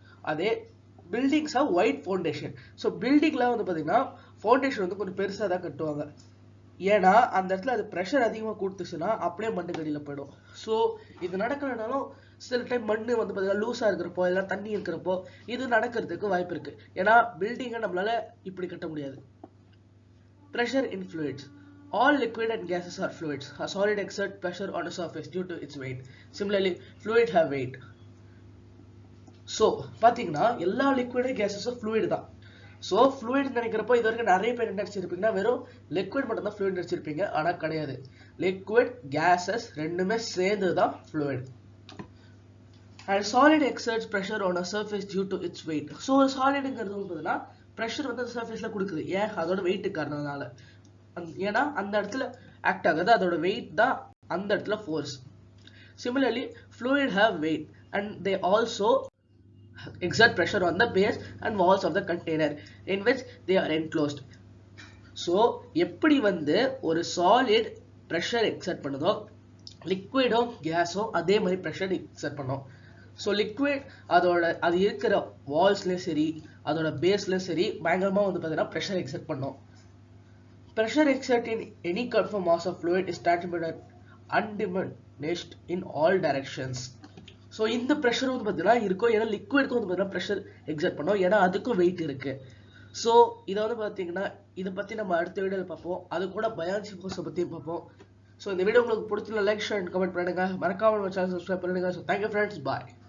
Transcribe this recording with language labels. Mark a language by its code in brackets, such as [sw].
[ta] அதே buildings of white foundation. So பில்டிங்லாம் வந்து பார்த்தீங்கன்னா ஃபவுண்டேஷன் வந்து கொஞ்சம் பெருசாக தான் கட்டுவாங்க. ஏன்னா அந்த இடத்துல அது ப்ரெஷர் அதிகமாக கொடுத்துச்சுன்னா அப்படியே மண்ணு கடியில் போயிடும். ஸோ இது நடக்கிறனாலும் சில டைம் மண் வந்து பார்த்தீங்கன்னா லூஸாக இருக்கிறப்போ எல்லாம் தண்ணி இருக்கிறப்போ இது நடக்கிறதுக்கு வாய்ப்பு இருக்குது. ஏன்னா பில்டிங்கை நம்மளால இப்படி கட்ட முடியாது. [en] Pressure in fluids. All liquid and gases are fluids. A solid exerts pressure on a surface due to its weight. Similarly, fluid have weight. So, [ta] பாத்தீங்கன்னா எல்லா liquid gases fluid தான். So, fluid நினைக்கிறப்போ இது வரைக்கும் நிறைய பேர் என்ன நினைச்சிருப்பீங்கன்னா வெறும் liquid மட்டும் தான் fluid நினைச்சிருப்பீங்க. ஆனா கிடையாது. Liquid, gases ரெண்டுமே சேர்ந்து தான் fluid. [en] And solid exerts pressure on a surface due to its weight. [ta] So, solidங்கிறது வந்து பார்த்தீங்கன்னா pressure வந்து surfaceல கொடுக்குது. ஏன், அதோட weight காரணத்தினால. ஏன்னா அந்த இடத்துல ஆக்ட் ஆகுது, அதோட வெயிட் தான் அந்த இடத்துல force. [en] Similarly, fluid have weight and they also exert pressure on the base and walls of the container in which they are enclosed. [ta] So எப்படி வந்து ஒரு சாலிட் ப்ரெஷர் எக்ஸர்ட் பண்ணுதோ லிக்விடோ கேஸோ அதே மாதிரி ப்ரெஷர் எக்ஸர்ட் பண்ணும். ஸோ லிக்விட் அது இருக்கிற வால்ஸ்லேயும் சரி அதோட பேஸ்லேயும் சரி பயங்கரமாக வந்து பார்த்தீங்கன்னா ப்ரெஷர் எக்ஸர்ட் பண்ணும். [en] Pressure exerted in any conform mass of fluid is transmitted undiminished in all directions. [ta] So இந்த pressure வந்து பார்த்தீங்கன்னா இருக்கும், ஏன்னா லிக்விட்க்கு வந்து பார்த்தீங்கன்னா pressure exert பண்ணோம், ஏன்னா அதுக்கும் weight இருக்கு. ஸோ இதை வந்து பார்த்தீங்கன்னா இதை பற்றி நம்ம அடுத்த வீடியோவில் பார்ப்போம், அது கூட பயாலஜி ஃபோர்ஸை பற்றியும் பார்ப்போம். ஸோ இந்த வீடியோ உங்களுக்கு பிடிச்சிருந்தா லைக் ஷேர் அண்ட் கமெண்ட் பண்ணுங்க, மறக்காம நம்ம சேனல் சப்ஸ்கிரைப் பண்ணுங்க. ஸோ தேங்க்யூ ஃப்ரெண்ட்ஸ், பாய்.